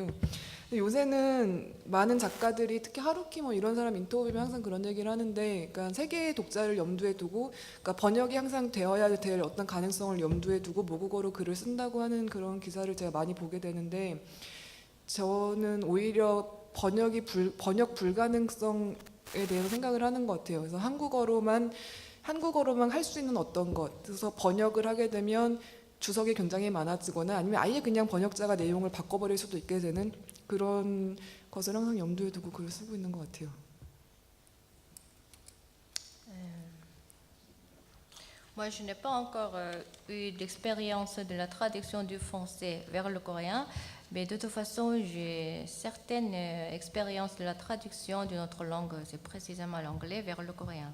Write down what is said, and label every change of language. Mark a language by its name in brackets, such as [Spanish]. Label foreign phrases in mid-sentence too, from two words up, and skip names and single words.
[Korean] 근데 요새는 많은 작가들이 특히 하루키 뭐 이런 사람 인터뷰하면 항상 그런 얘기를 하는데, 그러니까 세계의 독자를 염두에 두고, 그러니까 번역이 항상 되어야 될 어떤 가능성을 염두에 두고 모국어로 글을 쓴다고 하는 그런 기사를 제가 많이 보게 되는데, 저는 오히려 번역 불가능성에 대해서 생각을 하는 것 같아요. 그래서 한국어로만 할 수 있는 어떤 것, 그래서 번역을 하게 되면 주석이 굉장히 많아지거나 아니면 아예 그냥 번역자가 내용을 바꿔버릴 수도 있게 되는 그런 것을 항상 염두에 두고 글을 쓰고 있는 것 같아요. [French] Moi, je n'ai pas encore eu d'expérience de la traduction du français vers le coréen, mais de toute façon, j'ai certaines expériences de la traduction d'une autre langue, c'est précisément l'anglais, vers le coréen.